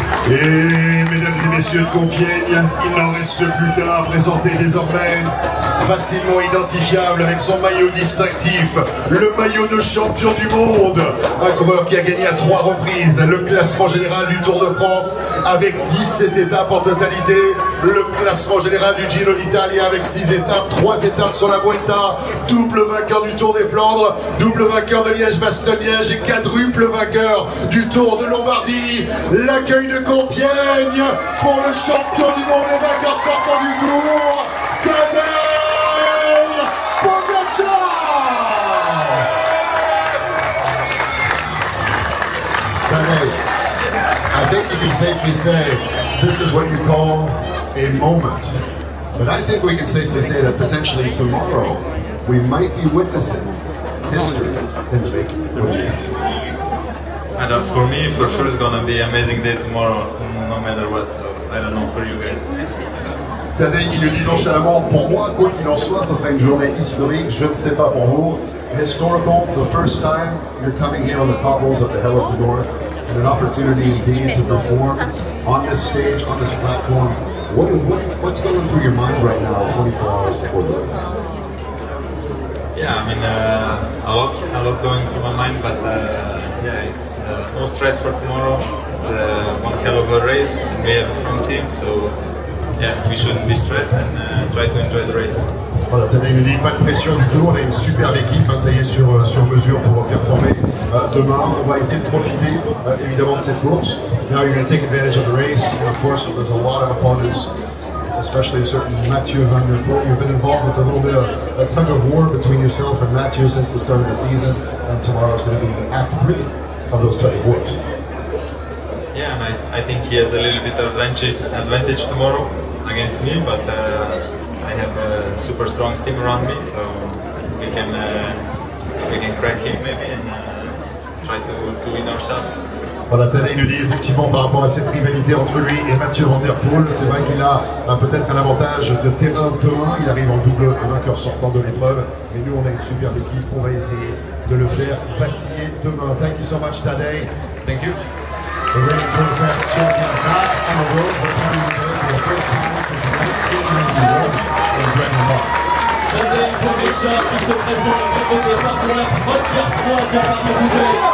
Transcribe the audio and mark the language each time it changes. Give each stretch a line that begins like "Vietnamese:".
French: Et mesdames et messieurs de Compiègne, il n'en reste plus qu'un à présenter désormais, facilement identifiable avec son maillot distinctif, le maillot de champion du monde, un coureur qui a gagné à 3 reprises le classement général du Tour de France avec 17 étapes en totalité, le classement général du Giro d'Italia avec 6 étapes, 3 étapes sur la Vuelta, double vainqueur du Tour des Flandres, double vainqueur de Liège-Bastogne-Liège et quadruple vainqueur du Tour de Lombardie. L'accueil de Compiègne pour le champion du monde et vainqueur sortant du Tour, Tadej Pogačar.
English: I think you can safely say this is what you call a moment. But I think we can safely say that potentially tomorrow we might be witnessing history in the making. What do you think? And for me, for sure, it's gonna be an amazing day tomorrow, no matter what. So I don't know for you guys.
French: Tadej qui le dit nonchalamment, pour moi, quoi qu'il en soit, ce sera une journée historique, je ne sais pas pour vous.
English: Historical, the first time you're coming here on the cobbles of the Hell of the North, and an opportunity indeed to perform on this stage, on this platform. What's going through your mind right now, 24 hours before the race? Yeah, I mean, a lot going through my mind, but yeah, it's no stress for tomorrow. It's one hell of a race, and we have a strong team, so yeah, we shouldn't be stressed and try to enjoy the race.
French: Voilà, Tadej nous dit pas de pression du tout, on a une superbe équipe taillée sur mesure pour performer demain. On va essayer de profiter évidemment de cette course.
English: Now you're going to take advantage of the race, and of course there's a lot of opponents, especially a certain Mathieu van der Poel. You've been involved with a little bit of a tug of war between yourself and Mathieu since the start of the season, and tomorrow is going to be Act 3 of those tug of wars. Yeah, and I think he has a little bit of advantage tomorrow against me, but I have a super strong team around me, so we can crack him maybe. And try to win ourselves.
French: Voilà, Tadej nous dit effectivement par rapport à cette rivalité entre lui et Mathieu Van Der Poel, c'est vrai qu'il a peut-être un avantage de terrain demain, il arrive en double vainqueur sortant de l'épreuve, mais nous on a une superbe équipe, on va essayer de le faire vaciller demain.
English: Thank you so much, Tadej. Thank you. The reigning Tour de France champion back on the road for the first time since 1991 in Grand Mark.
French: Tadej Pogačar qui se présente au départ pour la première fois de Paris-Roubaix.